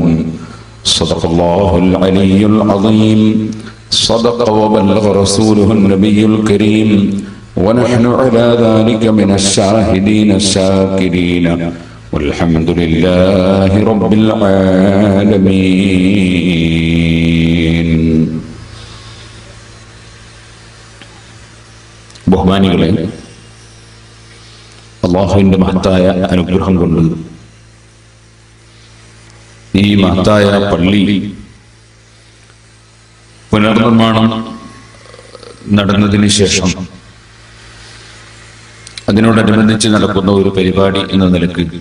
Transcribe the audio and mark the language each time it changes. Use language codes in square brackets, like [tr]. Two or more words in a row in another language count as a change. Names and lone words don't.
[ar] صدق الله العلي العظيم. صدق وبلغ رسوله النبي الكريم، ونحن على ذلك من الشاهدين الشاكرين، والحمد لله رب العالمين. [ml] ബഹുമാനികളെ, അല്ലാഹുവിന്റെ മഹത്തായ അനുഗ്രഹം കൊണ്ട് ഈ മഹത്തായ പള്ളി പുനർനിർമ്മാണം നടന്നതിന് ശേഷം അതിനോടനുബന്ധിച്ച് നടക്കുന്ന ഒരു പരിപാടി എന്ന നിലക്ക്